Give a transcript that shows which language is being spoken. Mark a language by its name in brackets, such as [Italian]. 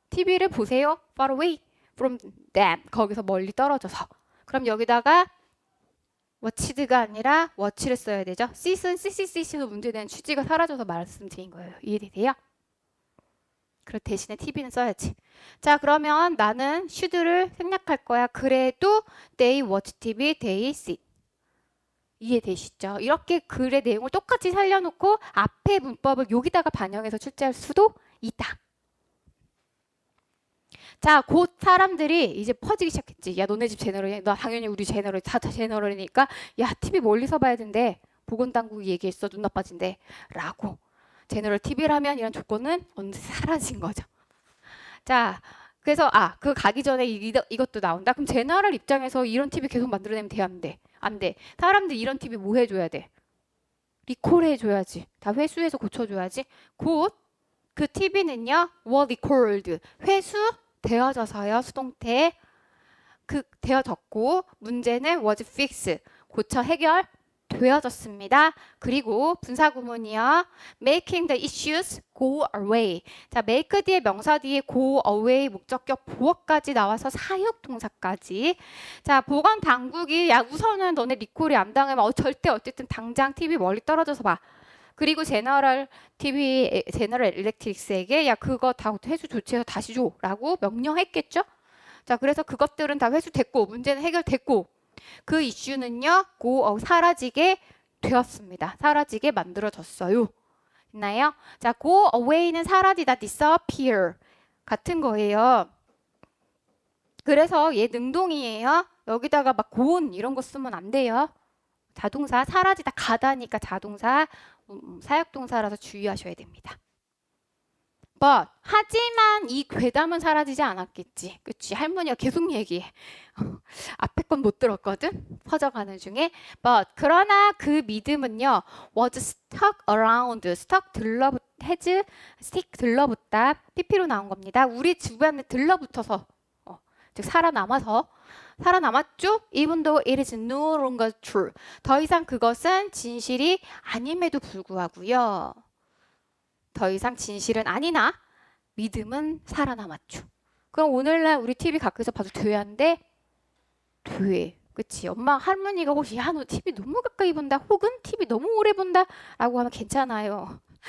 [Korean] TV를 보세요. [English] far away from them. [Korean] 거기서 멀리 떨어져서. 그럼 여기다가 watched가 아니라 watch를 써야 되죠. sit은 sit으로 문제되는 취지가 사라져서 말씀드린 거예요. 이해되세요? 그 대신에 TV는 써야지. 자, 그러면 나는 should를 생략할 거야. 그래도 [English] they watch TV, they sit. [Korean] 이해되시죠? 이렇게 글의 내용을 똑같이 살려놓고 앞에 문법을 여기다가 반영해서 출제할 수도 있다. 자, 곧 사람들이 이제 퍼지기 시작했지. 야, 너네 집 제너럴이야? 나 당연히 우리 제너럴, 다 제너럴이니까 야, TV 멀리서 봐야 된대. 보건당국이 얘기했어. 눈 나빠진대. 라고. 제너럴 TV라면 이런 조건은 언제 사라진 거죠. 자, 그래서 그 가기 전에 이것도 나온다. 그럼 제너럴 입장에서 이런 TV 계속 만들어내면 돼, 안 돼? 안 돼. 사람들 이런 TV 뭐 해줘야 돼? 리콜 해줘야지. 다 회수해서 고쳐줘야지. 곧 그 TV는요, [English] was recalled. [Korean] 회수되어져서요, 수동태. 되어졌고, 문제는 [English] was fixed. [Korean] 고쳐 해결되어졌습니다. 그리고 분사구문이요. [English] making the issues go away. [Korean] 자, make 뒤에 명사 뒤에 go away 목적격 보어까지 나와서 사역동사까지. 자, 보건 당국이 야, 우선은 너네 리콜이 안 당하면 절대 어쨌든 당장 TV 멀리 떨어져서 봐. 그리고 제너럴 일렉트릭스에게 야, 그거 다 회수 조치해서 다시 줘라고 명령했겠죠? 자, 그래서 그것들은 다 회수됐고 문제는 해결됐고 그 이슈는요, 사라지게 되었습니다. 사라지게 만들어졌어요. 있나요? 자, go away는 사라지다, disappear 같은 거예요. 그래서 얘 능동이에요. 여기다가 막 gone 이런 거 쓰면 안 돼요. 자동사 사라지다 가다니까 자동사 사역동사라서 주의하셔야 됩니다. But 하지만 이 괴담은 사라지지 않았겠지. 그치? 할머니가 계속 얘기해. 앞에 건 못 들었거든. 퍼져가는 중에. But 그러나 그 믿음은요. [English] Was stuck around. stuck stick 들러붙다. [Korean] PP로 나온 겁니다. 우리 주변에 들러붙어서 즉 살아남았죠? [English] Even though it is no longer true. [Korean] 더 이상 그것은 진실이 아님에도 불구하고요. 더 이상 진실은 아니나 믿음은 살아남았죠. 그럼 오늘날 우리 TV 가까이서 봐도 돼야인데 돼. 그치? 엄마 할머니가 혹시 야, 너 TV 너무 가까이 본다 혹은 TV 너무 오래 본다 라고 하면 괜찮아요.